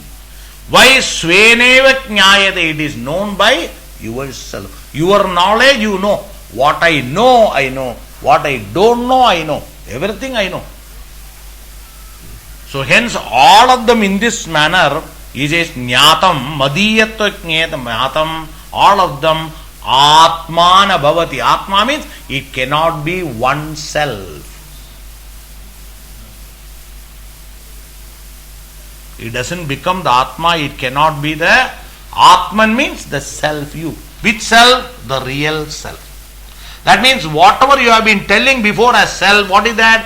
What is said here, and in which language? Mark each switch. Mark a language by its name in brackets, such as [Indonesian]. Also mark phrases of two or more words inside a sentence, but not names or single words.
[English] Why [Sanskrit] sveneva jnayate? [English] It is known by yourself. Your knowledge you know. What I know, I know. What I don't know, I know. Everything I know. So hence all of them in this manner is a [Sanskrit] jnatam, madhiyatva jnatam, [English] all of them [Sanskrit] atmana bhavati. [English] Atma means it cannot be oneself. It doesn't become the Atma, it cannot be the Atman means the self you. Which self? The real self. That means whatever you have been telling before as self, what is that?